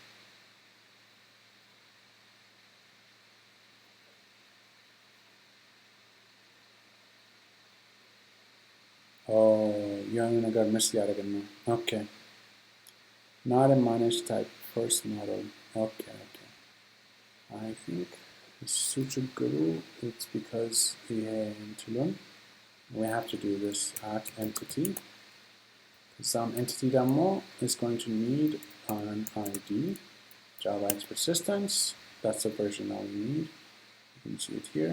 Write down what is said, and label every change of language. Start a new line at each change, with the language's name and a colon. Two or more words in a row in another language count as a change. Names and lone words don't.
Amharic: የሆነ ነገር ምስ ያደርግን ነው። Okay.
English: Not a managed type first model. Okay. I think
Amharic: እሱ ችግሩ
English: it's because we have to do this at entity. Some entity demo is going to need an ID, Java X persistence. That's the version that we need. You can see it here.